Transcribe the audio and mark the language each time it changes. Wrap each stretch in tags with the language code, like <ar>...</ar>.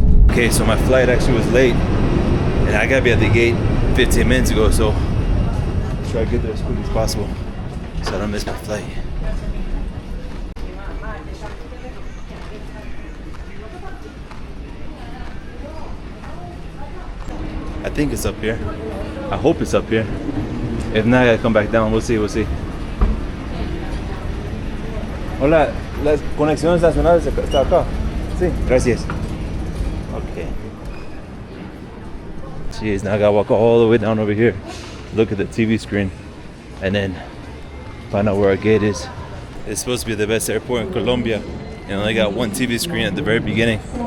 <en>Okay, so my flight actually was late, and I gotta be at the gate 15 minutes ago, so try to get there as quick as possible so I don't miss my flight. I think it's up here. I hope it's up here. If not, I gotta come back down. We'll see, we'll see.</en> <es>Hola, las conexiones nacionales está acá. Sí, gracias. Okay.</es> <en>Jeez, now I gotta walk all the way down over here. Look at the TV screen and then find out where our gate is. It's supposed to be the best airport in Colombia and only got one TV screen at the very beginning.</en>